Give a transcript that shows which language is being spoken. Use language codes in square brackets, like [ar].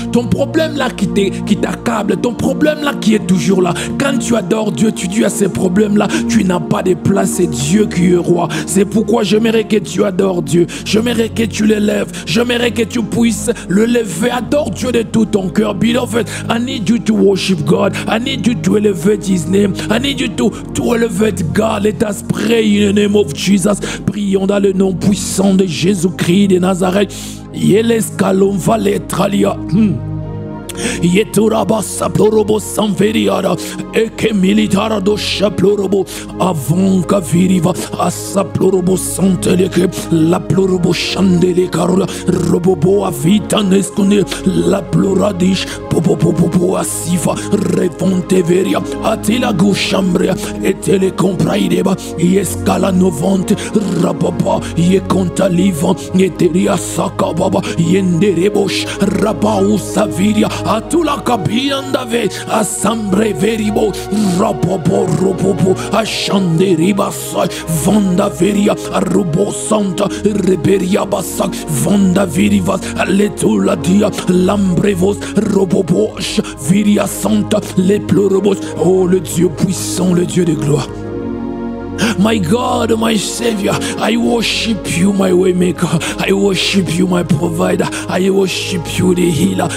[fr] Ton problème là qui t'accable, ton problème là qui est toujours là. Quand tu adores Dieu, tu dis à ces problèmes là, tu n'as pas de place, c'est Dieu qui est roi. C'est pourquoi j'aimerais que tu adores Dieu. J'aimerais que tu l'élèves. J'aimerais que tu puisses le lever. Adore Dieu de tout ton cœur. [en] Beloved, I need you to worship God. I need you to elevate His name. I need you to elevate God. Let us pray in the name of Jesus. [fr] Prions dans le nom puissant de Jésus-Christ de Nazareth. Yeleskalom valetralia. Yeturaba saplorobo sanveriara eke militara do shaplorobo avonka viriva asaplorobo santeleke la plorobo chandele carola robobo avita nescone la ploradish popopopo asiva revonte veria atila gushambrea etele compraideba yescala novante rababa ye contaliva yeteria sakababa yenderebosh rabau saviria atula kabiandave asambre veribo rapopo ropopo ashanderiba sai vanda veria rubo santa reberia basak vanda virivas letula dia lambrevos robobosh viria santa les pleurobos. Oh, le Dieu puissant, le Dieu de gloire. [en] My God, my Savior, I worship you, my waymaker. I worship you, my provider. I worship you, the healer.